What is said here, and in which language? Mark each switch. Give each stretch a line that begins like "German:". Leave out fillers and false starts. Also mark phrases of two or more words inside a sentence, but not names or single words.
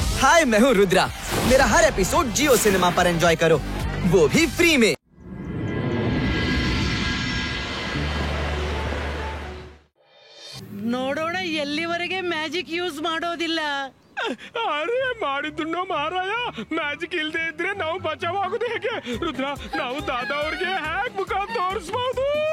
Hindi: हाय, मैं हूँ रुद्रा। मेरा हर एपिसोड जियो सिनेमा पर एंजॉय करो, वो भी फ्री में।
Kannada: ನೋಡೋಣ ಎಲ್ಲಿವರೆಗೆ
English: magic use
Kannada: ಮಾಡೋದಿಲ್ಲ. ಅರೆ ಮಾಡಿದ್ದು ಮಾರಾಯ, ಮ್ಯಾಜಿಕ್ ಇಲ್ದೇ ಇದ್ರೆ ನಾವು ಬಚಾವಾಗೋದು ಹೇಗೆ? ರುದ್ರ, ನಾವು ದಾದಾ ಅವ್ರಿಗೆ ಹ್ಯಾಕ್ ಮುಖ ತೋರಿಸಬಹುದು?